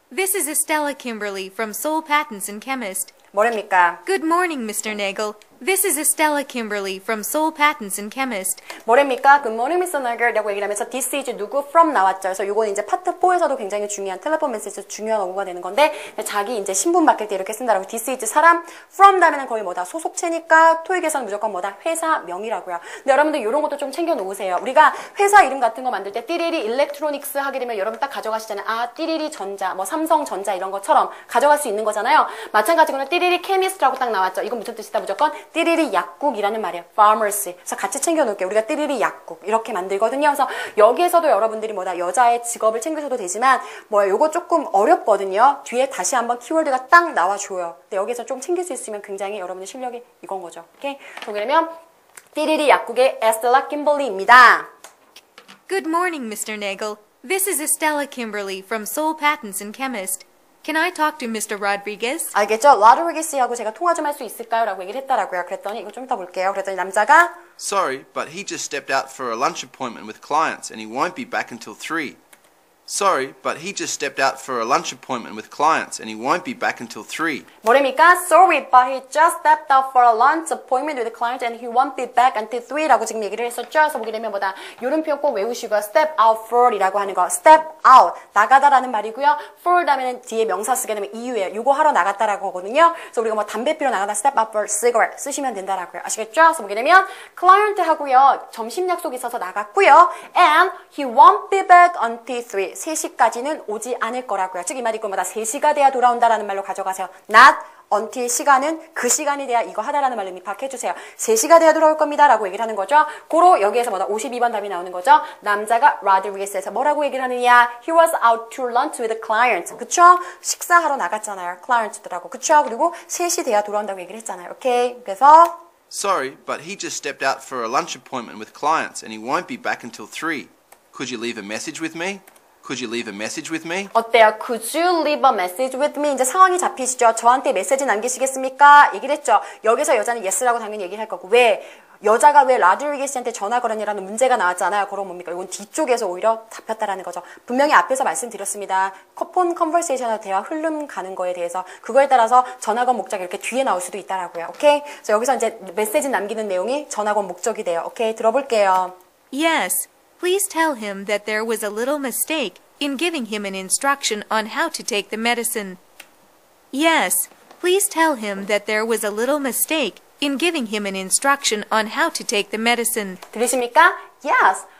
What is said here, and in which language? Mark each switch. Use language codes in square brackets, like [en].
[en] This is Estella Kimberly from Seoul Patents and Chemist. [ko] 뭐랍니까? [en] Good morning, Mr. Nagel. This is Estella Kimberly from Seoul Patents and Chemist. [ko] 뭐랍니까? [en] Good morning, Mr. [ko] Nagel 라고 얘기를 하면서 this is 누구 from 나왔죠. 그래서 요건 이제 파트 4에서도 굉장히 중요한 텔레폰 메시지에서 중요한 어구가 되는 건데 자기 이제 신분 맡길 때 이렇게 쓴다라고 this is 사람 from 다음에는 거의 뭐다 소속체니까 토익에서는 무조건 뭐다 회사명이라고요. 근데 여러분들 이런 것도 좀 챙겨 놓으세요. 우리가 회사 이름 같은 거 만들 때 띠리리 일렉트로닉스 하게 되면 여러분 딱 가져가시잖아요. 아 띠리리 전자 뭐 삼성전자 이런 것처럼 가져갈 수 있는 거잖아요. 마찬가지로 띠리리 케미스트라고 딱 나왔죠. 이건 무슨 뜻이다? 무조건 띠리리 약국이라는 말이에요. [en] pharmacy. [ko] 그래서 같이 챙겨놓을게요. 우리가 띠리리 약국 이렇게 만들거든요. 그래서 여기에서도 여러분들이 뭐다 여자의 직업을 챙기셔도 되지만 요거 조금 어렵거든요. 뒤에 다시 한번 키워드가 딱 나와줘요. 근데 여기서 좀 챙길 수 있으면 굉장히 여러분의 실력이 이건 거죠. 오케이? 그러면 띠리리 약국의 에스텔라 김벌리입니다. [en] Good morning, Mr. Nagel. This is Estella Kimberly from Seoul Patents and Chemist. Can I talk to Mr. Rodriguez? [ko] 알겠죠? 라드리게스하고 제가 통화 좀 할 수 있을까요? 라고 얘기를 했다라고요. 그랬더니 이거 좀 이따 볼게요. 그랬더니 남자가 [en] Sorry, but he just stepped out for a lunch appointment with clients and he won't be back until 3. Sorry, but he just stepped out for a lunch appointment with clients and he won't be back until 3. [ko] 뭐랍니까? [en] Sorry, but he just stepped out for a lunch appointment with a client and he won't be back until 3라고 [ko] 지금 얘기를 했었죠. 그래서 보게 되면 뭐다? 요런 표현 꼭 외우시고요. step out for이라고 하는 거. step out, 나가다라는 말이고요. for 다음에는 뒤에 명사 쓰게 되면 이유예요. 요거 하러 나갔다라고 하거든요. 그래서 우리가 뭐 담배 피러 나가다 [en] step out for cigarette [ko] 쓰시면 된다라고요. 아시겠죠? 그래서 보게 되면 클라이언트 하고요. 점심 약속이 있어서 나갔고요. [en] and he won't be back until 3. [ko] 3시까지는 오지 않을 거라고요. 즉 이 말이 있고 뭐다 3시가 돼야 돌아온다라는 말로 가져가세요. not until 시간은 그 시간이 돼야 이거 하다라는 말로 입학해주세요. 3시가 돼야 돌아올 겁니다. 라고 얘기를 하는 거죠. 고로 여기에서 뭐다? 52번 답이 나오는 거죠. 남자가 Rodriguez에서 뭐라고 얘기를 하느냐? [en] He was out to lunch with a client. [ko] 그쵸? 식사하러 나갔잖아요. client들하고. 그쵸? 그리고 3시 돼야 돌아온다고 얘기를 했잖아요. 오케이? 그래서 [en] Sorry, but he just stepped out for a lunch appointment with clients and he won't be back until 3. Could you leave a message with me? Could you leave a message with me? [ko] 어때요? [en] Could you leave a message with me? [ko] 이제 상황이 잡히시죠? 저한테 메시지 남기시겠습니까? 얘기를 했죠. 여기서 여자는 yes라고 당연히 얘기를 할 거고. 왜? 여자가 왜 라드리게스한테 전화 걸었냐라는 문제가 나왔잖아요. 그럼 뭡니까? 이건 뒤쪽에서 오히려 잡혔다라는 거죠. 분명히 앞에서 말씀드렸습니다. 폰 컨버세이션으로 대화 흐름 가는 거에 대해서 그거에 따라서 전화 건 목적이 이렇게 뒤에 나올 수도 있다라고요. 오케이? 그래서 여기서 이제 메시지 남기는 내용이 전화 건 목적이 돼요. 오케이? 들어볼게요. [en] Yes, please tell him that there was a little mistake in giving him an instruction on how to take the medicine. Yes, please tell him that there was a little mistake in giving him an instruction on how to take the medicine. [ko] 들으십니까? [en] Yes.